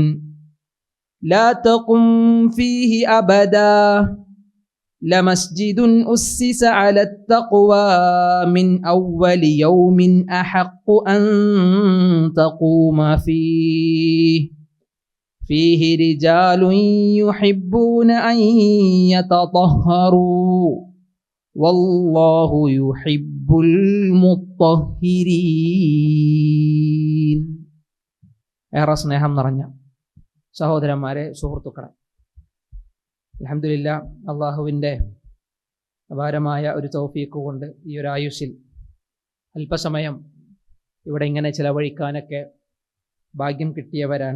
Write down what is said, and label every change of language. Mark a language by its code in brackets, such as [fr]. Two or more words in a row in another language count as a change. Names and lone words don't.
[ar] لا تقم فيه أبدا لمسجد أسس على التقوى من أول يوم أحق أن تقوم فيه رجال يحبون أن يتطهروا والله يحب المطهرين. [ml] ഏറെ സ്നേഹം നിറഞ്ഞ സഹോദരന്മാരെ, സുഹൃത്തുക്കളെ, അൽഹംദുലില്ലാഹ്, അള്ളാഹുവിൻ്റെ അപാരമായ ഒരു തൗഫീഖ് കൊണ്ട് ഈ ഒരു ആയുസ്സിൽ അല്പസമയം ഇവിടെ ഇങ്ങനെ ചിലവഴിക്കാനൊക്കെ ഭാഗ്യം കിട്ടിയവരാണ്.